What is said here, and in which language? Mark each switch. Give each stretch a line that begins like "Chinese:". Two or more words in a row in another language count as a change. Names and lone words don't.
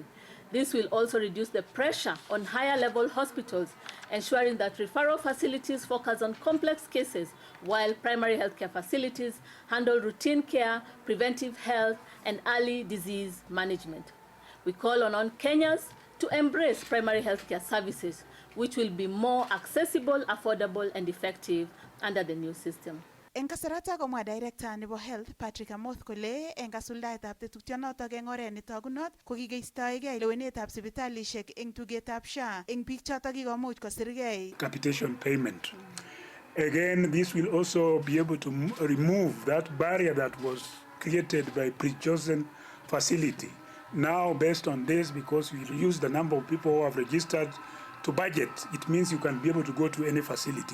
English: This will also reduce the pressure on higher-level hospitals, ensuring that referral facilities focus on complex cases, while primary healthcare facilities handle routine care, preventive health, and early disease management. We call on Kenyans to embrace primary healthcare services, which will be more accessible, affordable, and effective under the new system.
Kalenjin: Eng kasarata komwa Director nebo Health Patrick Amoth kole eng kasuldaetab tetutionotok eng oret netogunot ko kikeistoegei lewenetab sipitalishek eng tugetab SHA eng biik chotok kikomuch kosirgei.
English: Capitation payment. Again, this will also be able to remove that barrier that was created by pre-chosen facility. Now, based on this, because we use the number of people who have registered to budget, it means you can be able to go to any facility.